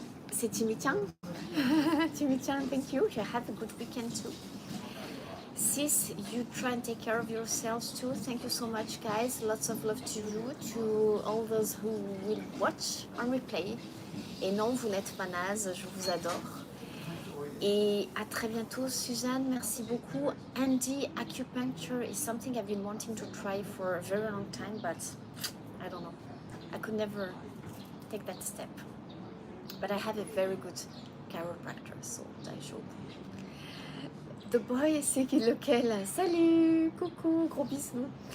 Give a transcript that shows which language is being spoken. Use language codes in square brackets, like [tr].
[fr] C'est Timitian. [en] Timitian, thank you. You have a good weekend too. Sis, you try and take care of yourselves too. Thank you so much, guys. Lots of love to you, to all those who will watch on replay. [fr] Et non, vous n'êtes pas naze, je vous adore. Et à très bientôt, Suzanne. Merci beaucoup. [en] Andy, acupuncture is something I've been wanting to try for a very long time, but I don't know. I could never take that step. But I have a very good chiropractor, so I should. The boy, [fr] c'est lequel? Salut, coucou, gros bisous.